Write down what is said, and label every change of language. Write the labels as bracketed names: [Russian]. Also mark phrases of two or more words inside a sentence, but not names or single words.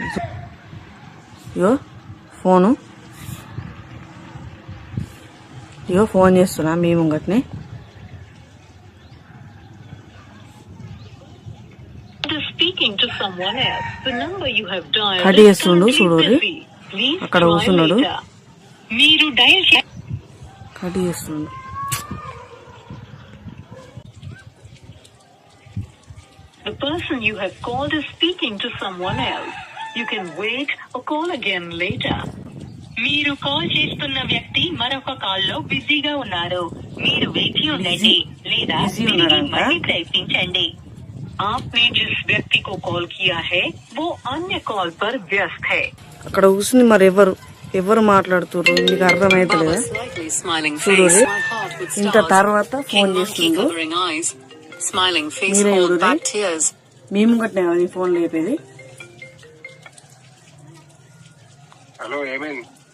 [Telugu] ఫోన్ చేస్తున్నా మీ ముంగట్నే. కట్ చేస్తుండు చూడుర్రి. అక్కడ కూర్చున్నాడు, కట్ చేస్తుండు. [English] The person you have called is speaking to someone else. You can wait or call again later. [Telugu] మీరు కాల్ చేస్తున్న వ్యక్తి మరొక కాల్లో బిజీగా ఉన్నారు. మీరు వేచి ఉండండి లేదా మళ్ళీ ప్రయత్నించండి. [Hindi] आपने जिस व्यक्ति को कॉल किया है वो अन्य कॉल पर व्यस्त है. [Telugu] అక్కడ కూర్చుని మరి ఎవరు మాట్లాడుతున్నారు మీకు అర్థమైతలేదా? చూడుర్రి. ఇంత తర్వాత ఫోన్ చేస్తుండ్రు. మీరే చూడుర్రి. మీ ముంగట్నే కదా ఫోన్ లేపేది. హలో, ఏమైంది?